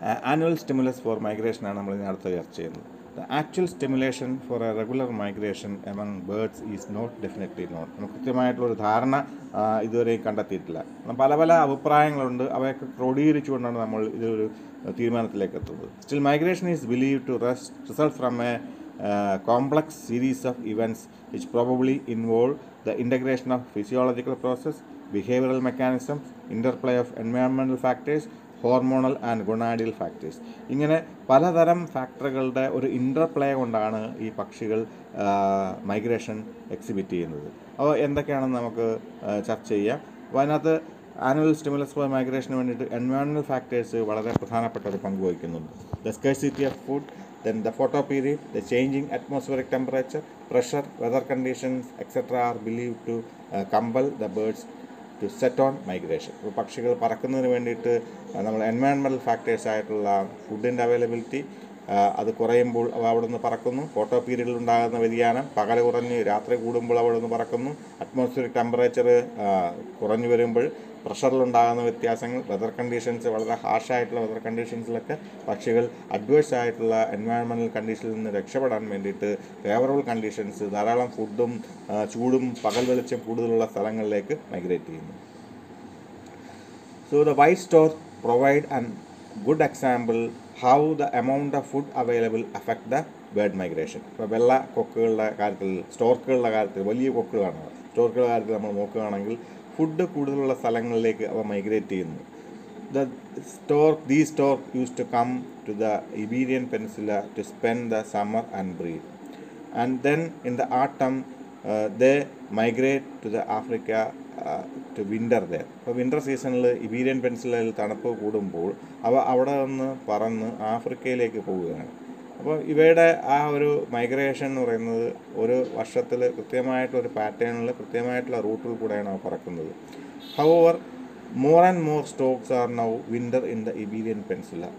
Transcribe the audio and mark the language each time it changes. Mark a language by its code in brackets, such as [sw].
[ml] Annual stimulus four മൈഗ്രേഷനാണ് നമ്മൾ ഇതിനടുത്ത് ചർച്ച ചെയ്യുന്നത്. [en] The actual stimulation for a regular migration among birds is not definitely known. [ml] നമുക്ക് കൃത്യമായിട്ടുള്ളൊരു ധാരണ ഇതുവരെയും കണ്ടെത്തിയിട്ടില്ല. പല പല അഭിപ്രായങ്ങളുണ്ട്. അവയൊക്കെ ക്രോഡീകരിച്ചുകൊണ്ടാണ് നമ്മൾ ഇതൊരു തീരുമാനത്തിലേക്ക് എത്തുന്നത്. [en] Still, migration is believed to result from a complex series of events which probably involve the integration of physiological process, behavioral mechanisms, interplay of environmental factors, hormonal and gonadial factors. [ml] ഇങ്ങനെ പലതരം ഫാക്ടറുകളുടെ ഒരു ഇൻ്റർപ്ലേ കൊണ്ടാണ് ഈ പക്ഷികൾ migration exhibit ചെയ്യുന്നത്. അപ്പോൾ എന്തൊക്കെയാണെന്ന് നമുക്ക് ചർച്ച ചെയ്യാം. അപ്പോൾ അതിനകത്ത് ആനുവൽ സ്റ്റിമുലസ് ഫോർ മൈഗ്രേഷന് വേണ്ടിയിട്ട് എൻവയോൺമെൻറ്റൽ ഫാക്ടേഴ്സ് വളരെ പ്രധാനപ്പെട്ട ഒരു പങ്ക് വഹിക്കുന്നുണ്ട്. [en] The scarcity of food, then the photoperiod, the changing atmospheric temperature, pressure, weather conditions, etc. are believed to compel the birds to set on migration. [ml] ഇപ്പോൾ പക്ഷികൾ പറക്കുന്നതിന് വേണ്ടിയിട്ട് നമ്മൾ എൻവയോൺമെൻറ്റൽ ഫാക്ടേഴ്സ് ആയിട്ടുള്ള ഫുഡിൻ്റെ അവൈലബിലിറ്റി അത് കുറയുമ്പോൾ അവ അവിടെ നിന്ന് പറക്കുന്നു. ഫോട്ടോ പീരീഡിൽ ഉണ്ടാകുന്ന വ്യതിയാനം, പകൽ കുറഞ്ഞ് രാത്രി കൂടുമ്പോൾ അവിടെ നിന്ന് പറക്കുന്നു. അറ്റ്മോസ്ഫിയറിക് ടെമ്പറേച്ചർ കുറഞ്ഞു വരുമ്പോൾ പ്രഷറിലുണ്ടാകുന്ന വ്യത്യാസങ്ങൾ, വെതർ കണ്ടീഷൻസ്, വളരെ ഹാർഷായിട്ടുള്ള വെതർ കണ്ടീഷൻസിലൊക്കെ പക്ഷികൾ അഡ്വേഴ്സ് ആയിട്ടുള്ള എൻവയോൺമെൻറ്റൽ കണ്ടീഷനിൽ നിന്ന് രക്ഷപ്പെടാൻ വേണ്ടിയിട്ട് ഫേവറബിൾ കണ്ടീഷൻസ്, ധാരാളം ഫുഡും ചൂടും പകൽ വെളിച്ചം കൂടുതലുള്ള സ്ഥലങ്ങളിലേക്ക് മൈഗ്രേറ്റ് ചെയ്യുന്നു. [en] So the white stork provide an good example how the amount of food available affect the bird migration. [ml] ഇപ്പോൾ വെള്ള കൊക്കുകളുടെ കാര്യത്തിൽ, സ്റ്റോർക്കുകളുടെ കാര്യത്തിൽ, വലിയ കൊക്കുകളാണ് സ്റ്റോർക്കുകളുടെ കാര്യത്തിൽ നമ്മൾ നോക്കുകയാണെങ്കിൽ ഫുഡ് കൂടുതലുള്ള സ്ഥലങ്ങളിലേക്ക് അവ മൈഗ്രേറ്റ് ചെയ്യുന്നു. [en] these stork used to come to the Iberian Peninsula to spend the summer and breed. And then in the autumn, they migrate to the Africa to winter there. [ml] അപ്പോൾ വിൻ്റർ സീസണിൽ ഇബീരിയൻ പെനിൻസുലയിൽ തണുപ്പ് കൂടുമ്പോൾ അവ അവിടെ നിന്ന് പറന്ന് ആഫ്രിക്കയിലേക്ക് പോവുകയാണ്. അപ്പോൾ ഇവയുടെ ആ ഒരു മൈഗ്രേഷൻ എന്ന് പറയുന്നത് ഒരു വർഷത്തിൽ കൃത്യമായിട്ടൊരു പാറ്റേണിൽ കൃത്യമായിട്ടുള്ള റൂട്ടിൽ കൂടെയാണ് അവ പറക്കുന്നത്. [en] However more and more storks are now winter in the Iberian peninsula.